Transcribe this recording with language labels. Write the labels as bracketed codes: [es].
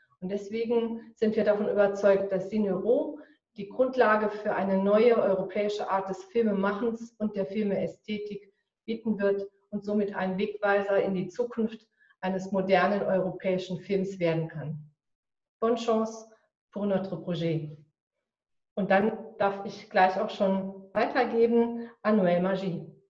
[de] Und deswegen sind wir davon überzeugt, dass Cineuro die Grundlage für eine neue europäische Art des Filmemachens und der Filmeästhetik bieten wird und somit ein Wegweiser in die Zukunft eines modernen europäischen Films werden kann. [fr] Bonne chance pour notre projet. [de] Und dann darf ich gleich auch schon weitergeben an Noël Magie.